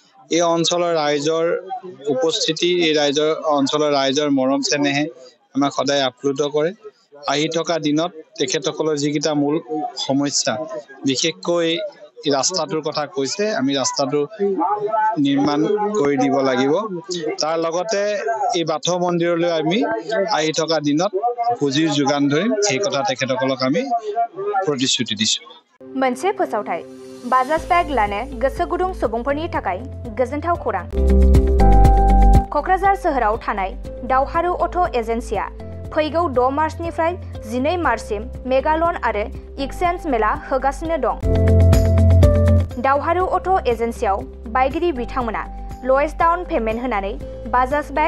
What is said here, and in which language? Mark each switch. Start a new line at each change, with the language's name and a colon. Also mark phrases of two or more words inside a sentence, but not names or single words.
Assamese: এই অঞ্চলৰ ৰাইজৰ উপস্থিতি এই অঞ্চলৰ ৰাইজৰ মৰম চেনেহে আমাক সদায় আপ্লুত কৰে আহি থকা দিনত তেখেতসকলৰ যিকিটা মূল সমস্যা বিশেষকৈ এই ৰাস্তাটোৰ কথা কৈছে আমি ৰাস্তাটো নিৰ্মাণ কৰি দিব লাগিব তাৰ লগতে এই বাথৌ মন্দিৰলৈ আমি আহি থকা দিনত পুঁজিৰ যোগান ধৰিম এই কথা তেখেতসকলক আমি প্ৰতিশ্ৰুতি দিছো
Bodo: मोनसे फोसावथाय बाजाज बेग लानो गोसो गुदुं सुबुंफोरनि थाखाय गोजोनथाव खौरां क'क्राझार सोहोराव थानाय दावहारु अट' एजेन्सिया फैगौ 6 मार्चनिफ्राय 12 मार्चसिम मेगालन आरो एक्सचेन्ज मेला होगासिनो दं दावहारु अट' एजेन्सियाव बायगिरि बिथांमोना
English: lowest down payment
Bodo: होनानै बाजाज बेग